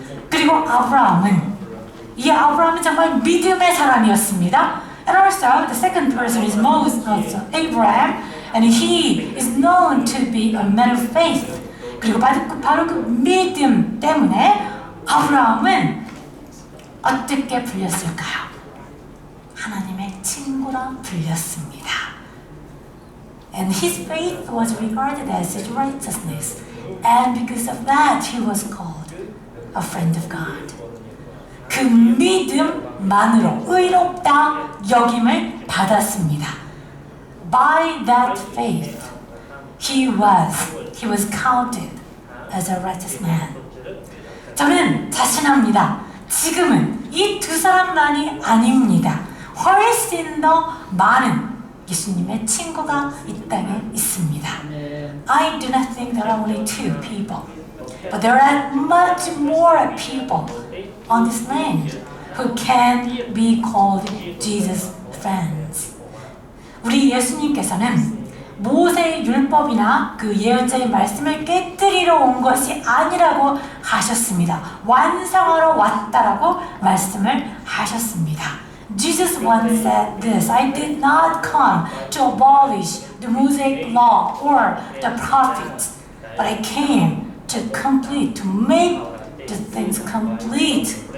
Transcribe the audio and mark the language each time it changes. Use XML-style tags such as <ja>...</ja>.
<ko>그리고 아브라함은 정말 믿음의 사람이었습니다.</ko> <en>And also the second person is Moses, also Abraham, and he is known to be a man of faith.</en> <ko>그리고 바로 그 믿음 때문에 아브라함은 어떻게 불렸을까요? 하나님의 친구라 불렸습니다.</ko> <en>And his faith was regarded as his righteousness, and because of that he was called a friend of God.</en> <ko>그 믿음만으로 의롭다 여김을 받았습니다.</ko> <en>By that faith, he was counted as a righteous man.</en> <ko>저는 자신합니다. 지금은 이 두 사람만이 아닙니다. 훨씬 더 많은 예수님의 친구가 이 땅에 있습니다.</ko> <en>I do not think there are only two people, but there are much more people on this land who can be called Jesus' friends.</en> <ko>우리 예수님께서는 모세의 율법이나 그 예언자의 말씀을 깨뜨리러 온 것이 아니라고 하셨습니다. 완성하러 왔다라고 말씀을 하셨습니다.</ko> <en>Jesus once said this, I did not come to abolish the Mosaic law or the prophets, but I came to make the things complete.</en>